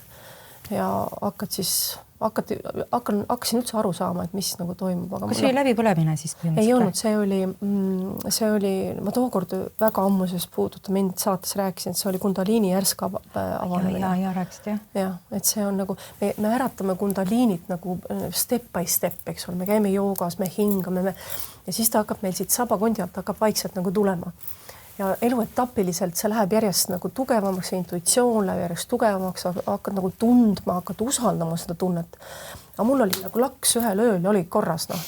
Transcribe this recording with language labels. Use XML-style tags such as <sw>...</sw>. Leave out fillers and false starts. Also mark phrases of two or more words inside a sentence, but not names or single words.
<et>Ja hakkasin üldse aru saama, et mis nagu toimub. Aga kas see oli läbipõlemine siis? Ei olnud, see oli, ma tookord väga ammuses puuduta mind saates rääkisin, et see oli Kundaliini järsk avanemine. Ja rääkisid, jah. Ja, et see on nagu, me äratame Kundaliinit nagu</et> <en>step by step,</en> <et>eks ole, me käime joogas, me hingame, ja siis ta hakkab meil siit sabakondi alt hakkab vaikselt nagu tulema. Ja eluetapiliselt see läheb järjest nagu tugevamaks, see intuitsioon läheb järjest tugevamaks, hakkad nagu tundma, hakkad usaldama seda tunnet. Aga mul oli nagu laks ühel ööl ja oli korras, noh.</et>